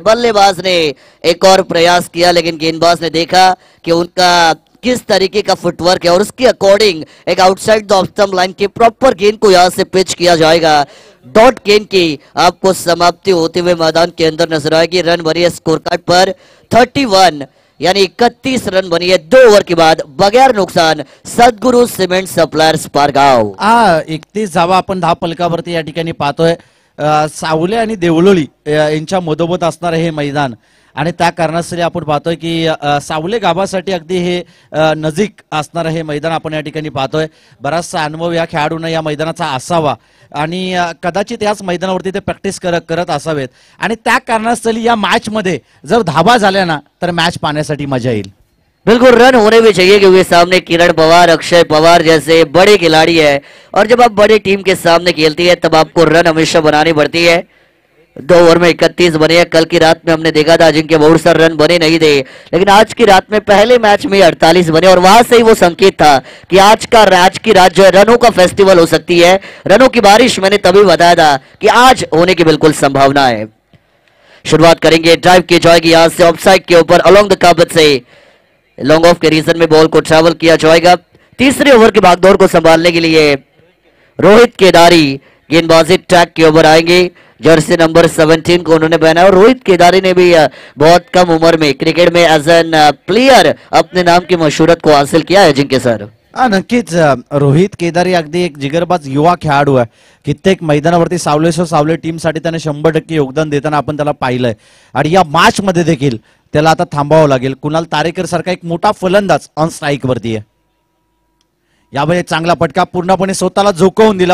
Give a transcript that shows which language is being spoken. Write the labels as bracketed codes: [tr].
[hi] बल्लेबाज ने एक और प्रयास किया लेकिन गेंदबाज ने देखा कि उनका किस तरीके का फुटवर्क है और उसके अकॉर्डिंग एक outside the off stump line की प्रॉपर गेंद को यहां से पिच किया जाएगा. डॉट गेंद की आपको समाप्ति होते हुए मैदान के अंदर नजर आएगी. रन बनी है स्कोर कार्ड पर 31, यानी 31 रन बनी है 2 ओव्हर के बाद बगैर नुकसान. सद्गुरु सिमेंट सप्लायर्स पारगाव. [mr] 31 धावा आपण 10 फलकावरती या ठिकाणी पाहतोय. सावले आणि देवलोळी यांच्या मधोमध असणार हे मैदान आणि त्या कारणास्तव आपण पाहतोय की सावले गावासाठी अगदी हे नजीक असणारं हे मैदान आपण या ठिकाणी पाहतोय. बराचसा अनुभव या खेळाडूंना या मैदानाचा असावा आणि कदाचित याच मैदानावरती ते प्रॅक्टिस करत असावेत आणि त्या कारणास्तव या मॅच मध्ये जर धावा झाल्या ना तर मॅच पाहण्यासाठी मजा येईल. [hi] बिल्कुल रन होने भी चाहिए क्योंकि सामने किरण पवार, अक्षय पवार जैसे बड़े खिलाड़ी है और जब आप बड़े टीम के सामने खेलती है तब आपको रन हमेशा बनानी पड़ती है. 2 ओवर में 31 बने हैं. कल की रात में हमने देखा था जिनके बहुत सारे रन बने नहीं थे, लेकिन आज की रात में पहले मैच में 48 बने और वहां से ही वो संकेत था कि आज की रात जो है रनों का फेस्टिवल हो सकती है. रनों की बारिश मैंने तभी बताया था कि आज होने की बिल्कुल संभावना है. शुरुआत करेंगे, ड्राइव की जाएगी यहां से ऑफसाइड के ऊपर अलोंग द काबत से. लॉन्ग ऑफ के रीजन में बॉल को ट्रैवल किया जाएगा. तीसरे ओवर की भागदौड़ को संभालने के लिए रोहित केदारी गेंदबाजी ट्रैक के ओवर आएंगे. जर्सी नंबर 17 को उन्होंने पहना और रोहित केदारी ने भी बहुत कम उम्र में क्रिकेट में [en] as an player [hi] अपने नाम की मशहूरत को हासिल किया है अजिंक्य सर। [mr] नक्कीच रोहित केदारी अगदी एक जिगरबाज युवा खेळाडू आहे. कित्येक मैदानावरती सावले टीमसाठी त्याने 100% योगदान देताना आपण त्याला पाहिलंय आणि या मॅच मध्ये देखील त्याला आता थांबावं लागेल. कुणाल तारेकर सारखा एक मोठा फलंदाज ऑन स्ट्राईक वरती आहे. यामध्ये चांगला फटका पूर्णपणे स्वतःला झोकवून दिला.